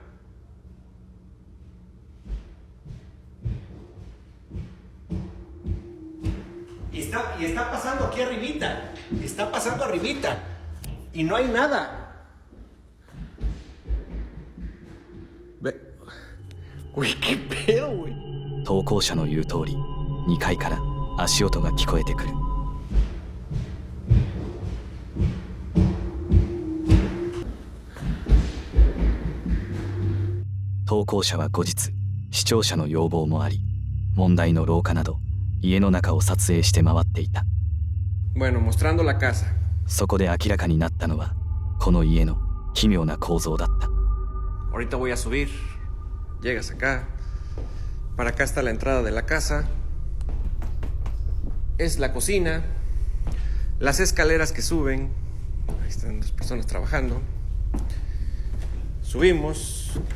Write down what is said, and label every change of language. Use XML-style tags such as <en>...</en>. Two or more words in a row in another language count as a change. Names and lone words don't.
<es>Y está pasando aquí arribita. Está pasando arribita. Y no hay nada. Uy, qué pedo, güey.</es> <ja>投稿者の言う通り、2階から足音が聞こえてくる。投稿者は後日、視聴者の要望もあり、問題の廊下など家の中を撮影して回っていた。</ja> <es>Bueno, mostrando la casa.</es> <ja>そこで明らかになったのは、この家の奇妙な構造だった。</ja> <es>Ahorita voy a subir. Llegas acá. Para acá está la entrada de la casa. Es la cocina. Las escaleras que suben. Ahí están las personas trabajando. Subimos.</es>